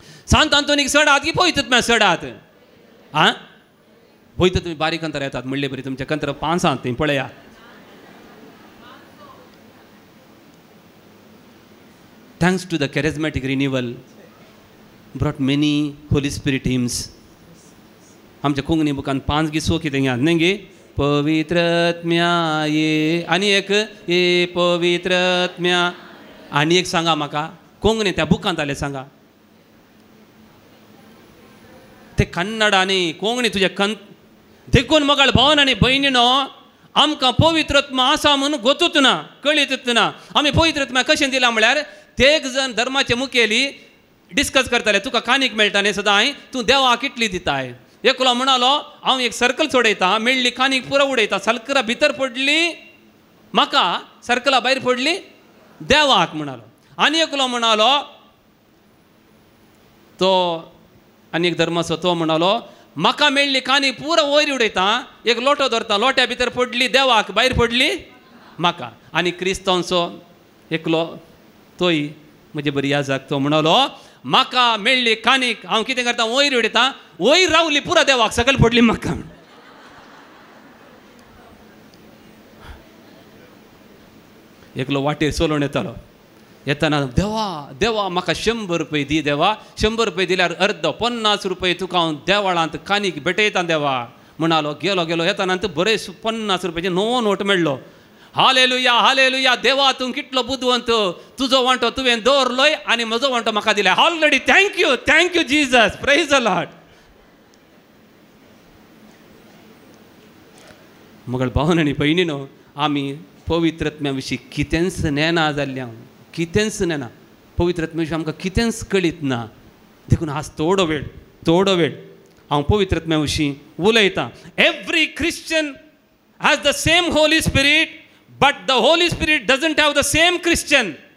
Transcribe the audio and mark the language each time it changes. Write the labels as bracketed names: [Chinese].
[Konkani] सांत आंतोनीक चडात की पवित्र आत्म्या चडात? हा पळयता तुमी बारीक कंतर येतात म्हणले बरी. तुमच्या कंतर 5 आहात थंय पळया. [English] Thanks to the charismatic renewal brought many Holy Spirit hymns. [Konkani] आमच्या कोंकणी बुकान 5 गिसो कितें घ्यात न्ही गे. पवित्र आत्म्या ये आनी एक ये पवित्र आत्म्या. आनी एक सांगा म्हाका कोंकणी त्या बुकांत आले सांगा. ते कन्नड आनी कोंकणी तुजे देखून मोगाळ भावन आनी भयणीनो आमकां पवित्र आत्मा आसा म्हूण गोतूच ना कळीतूच ना. आमी पवित्र आत्मा कशें दिला म्हळ्यार ते एक जण धर्माचे मुखेली डिस्कस करताले. तुका कानीक मेळटा न्ही सदां तूं देवाक कितली दिताय? एकलो म्हणालो हांव एक सर्कल सोडयता. मेळ्ळी कानीक पुरो उडयता. सर्कला भितर पडली म्हाका, सर्कला भायर पडली देवाक म्हणालो. आनी एकलो म्हणालो तो आनी एक धर्माचो तो म्हणालो म्हाका मेळ्ळी कानी पुरो वयर उडयता. एक लोटो धरता. लोट्या भितर पडली देवाक, भायर पडली म्हाका. आनी क्रिस्तांवचो एकलो तोय म्हजे बरी याजाक तो म्हणालो म्हाका मेळ्ळी कानीक हांव कितें करता वयर उडयता. वयर रावली पुरा देवाक, सकयल पडली म्हाका. एकलो वाटेर चलोवन येतालो. येताना देवा देवा म्हाका 100 रुपये दी देवा 100 रुपये दिल्यार अर्द 50 रुपये तुका हांव देवाळांत कानीक भेटयता देवा म्हणालो. गेलो गेलो येताना बरे 50 रुपयाचे नवो नोट मेळ्ळो. हालेलुया हालेलुया देवा तूं कितलो बुदवंत, तुजो वांटो तुवें दवरलोय आनी म्हजो वांटो म्हाका दिला. [English] Already thank you Jesus, praise the Lord. [Konkani] मगळ भावन आनी भयणीनो, आमी पवित्रत्म्या विशीं कितेंच नेना जाल्ल्या, कितेंच नेना. पवित्रत्म्या विशीं आमकां कितेंच कळीत ना. देखून आज थोडो वेळ हांव पवित्रत्म्या विशीं उलयतां. [English] Every Christian has the same Holy Spirit, but the Holy Spirit doesn't have the same Christian.